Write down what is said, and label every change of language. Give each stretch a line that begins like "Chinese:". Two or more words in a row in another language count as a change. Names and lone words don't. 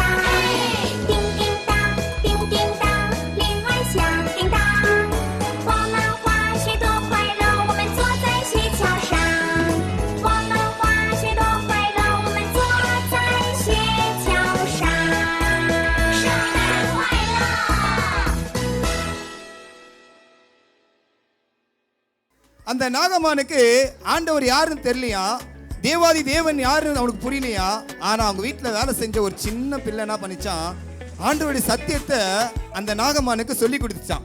Chinese: 叮叮当，叮叮当，铃儿响叮当。我们滑雪多快乐，我们坐在雪橇上。我们滑雪多快乐，我们坐在雪橇上。圣诞快乐！
Tamil: அந்த நாகமானுக்கு ஆண்டவர் யாருன்னு தெரியலையா, தேவாதி தேவன் யாருன்னு அவனுக்கு புரியலையா. ஆனா அவங்க வீட்டில் வேலை செஞ்ச ஒரு சின்ன பிள்ளை என்ன பண்ணிச்சான், ஆண்டவருடைய சத்தியத்தை அந்த நாகமானுக்கு சொல்லி கொடுத்துச்சான்.